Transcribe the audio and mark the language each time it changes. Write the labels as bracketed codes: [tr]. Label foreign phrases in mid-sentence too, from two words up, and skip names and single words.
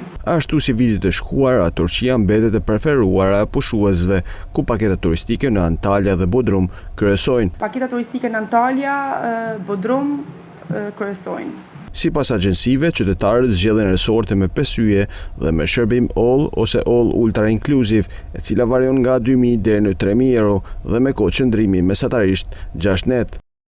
[sq] Ashtu si vitet e shkuara, Turqia mbetet e preferuara e pushuesve, ku paketat turistike në Antalya dhe Bodrum kryesojnë. Paketat turistike në Antalya, Bodrum kryesojnë. Sipas agjencive, qytetarët zgjedhin resorte me 5 yje dhe me shërbim all ose [en] all ultra inclusive, [sq] e cila varion nga 2000 deri në 3000 euro dhe me kohë qëndrimi mesatarisht 6 net.